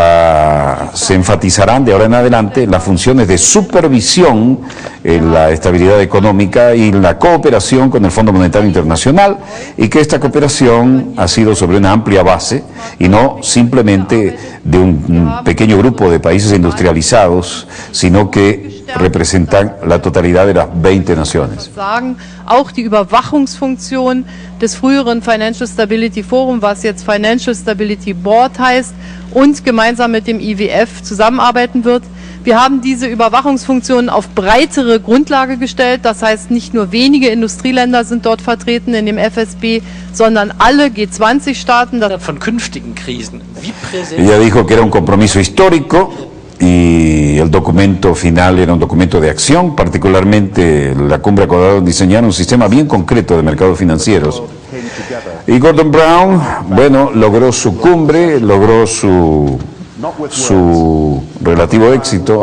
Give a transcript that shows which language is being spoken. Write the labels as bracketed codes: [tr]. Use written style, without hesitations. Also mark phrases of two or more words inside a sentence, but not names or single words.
[es] se enfatizarán de ahora en adelante las funciones de supervisión en la estabilidad económica y la cooperación con el Fondo Monetario Internacional, y que esta cooperación ha sido sobre una amplia base y no simplemente de un pequeño grupo de países industrializados, sino que representan la totalidad de las 20 naciones. [de] Auch die Überwachungsfunktion des früheren [en] Financial Stability Forum, [de] was jetzt [en] Financial Stability Board [de] heißt, und gemeinsam mit dem IWF zusammenarbeiten wird. Wir haben diese Überwachungsfunktion auf breitere Grundlage gestellt, das heißt nicht nur wenige Industrieländer sind dort vertreten in dem FSB, sondern alle G20-Staaten. Von künftigen Krisen. Wie präsent? [es] Ella dijo que era un compromiso histórico y el documento final era un documento de acción, particularmente la cumbre acordó diseñar un sistema bien concreto de mercados financieros. Y Gordon Brown, bueno, logró su cumbre, logró su relativo éxito.